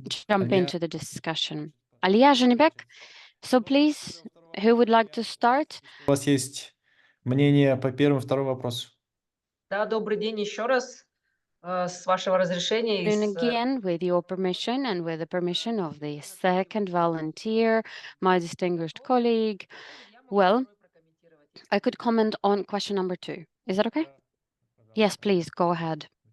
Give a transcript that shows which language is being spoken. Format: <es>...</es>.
<en>Jump into the discussion. Aliyah Janibek, so please, who would like to start?</en> <ru>У вас есть мнение по первому и второму вопросу? Да, добрый день еще раз. С вашего разрешения.</ru> <en>And again, with your permission and with the permission of the 2nd volunteer, my distinguished colleague, well, I could comment on question number 2. Is that okay? Yes, please, go ahead.</en>